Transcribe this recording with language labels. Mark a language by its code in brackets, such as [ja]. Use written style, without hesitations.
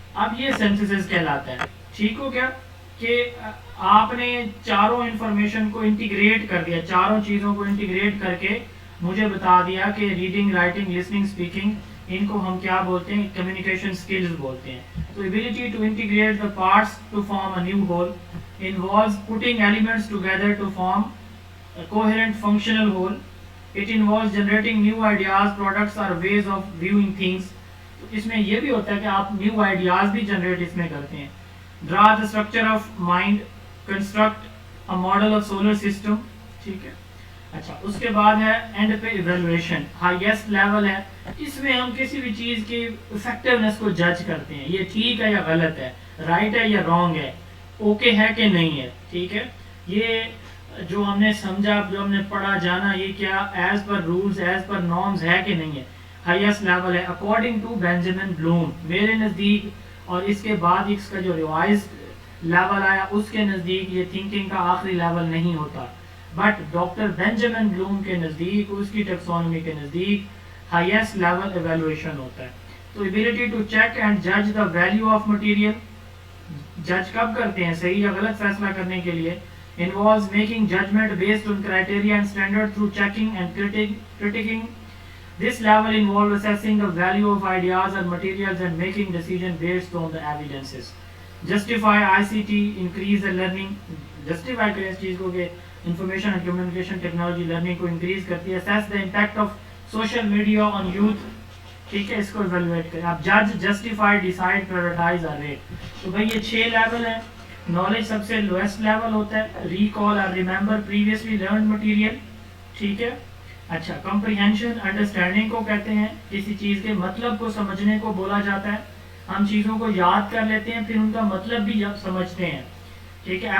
[hi] अब ये सिंथेसिस कहलाता है, ठीक हो क्या, कि आपने चारों इंफॉर्मेशन को इंटीग्रेट कर दिया, चारों चीज़ों को इंटीग्रेट करके मुझे बता दिया कि रीडिंग, राइटिंग, लिसनिंग, स्पीकिंग, इनको हम क्या बोलते हैं? [en] communication skills [hi] बोलते हैं. तो [en] Ability to integrate the parts to form a new whole involves putting elements together to form a coherent functional whole. It involves generating new ideas, products or ways of viewing things. [hi] तो इसमें ये भी होता है कि आप new ideas भी generate इसमें करते हैं. [en] Draw the structure of mind, construct a model of solar system, ठीक है. [hi] अच्छा उसके बाद है एंड पे इवेल्युएशन, हाईएस्ट लेवल है. इसमें हम किसी भी चीज़ की इफेक्टिवनेस को जज करते हैं, ये ठीक है या गलत है, राइट है या रॉन्ग है, ओके है कि नहीं है, ठीक है. ये जो हमने समझा, जो हमने पढ़ा जाना, ये क्या as per rules, as per norms है कि नहीं है, हाईएस्ट लेवल है अकॉर्डिंग टू बेंजामिन ब्लूम. मेरे नज़दीक और इसके बाद इसका जो रिवाइज लेवल आया उसके नज़दीक ये थिंकिंग का आखिरी लेवल नहीं होता, बट डॉक्टर बेंजामिन ब्लूम के नज़दीक, उसकी टेक्सोनॉमी के नज़दीक हाईएस्ट लेवल एवेल्युएशन होता है. [en] तो ability to check and जज the value of material, [hi] जज कब करते हैं, सही या गलत फैसला करने के लिए. [en] involves making judgment based on criteria and standard through checking and critiquing. This level involves assessing the value of ideas or materials and making decisions based on the evidences. Justify ICT increase the learning. [hi] Justify करें इस चीज़ को कि [en] information and communication technology learning [hi] को increase करती है. [en] Assess the impact of social media on youth. [hi] ठीक है, इसको evaluate करें. आप judge, justify, decide, prioritize और rate. तो भाई ये 6 लेवल है. नॉलेज सबसे लोएस्ट लेवल होता है. रिकॉल और [en] remember previously learn material, [hi] ठीक है. अच्छा कॉम्प्रिहेंशन, अंडरस्टैंडिंग को कहते हैं, किसी चीज़ के मतलब को समझने को बोला जाता है. हम चीज़ों को याद कर लेते हैं, फिर उनका मतलब भी जब समझते हैं, ठीक है.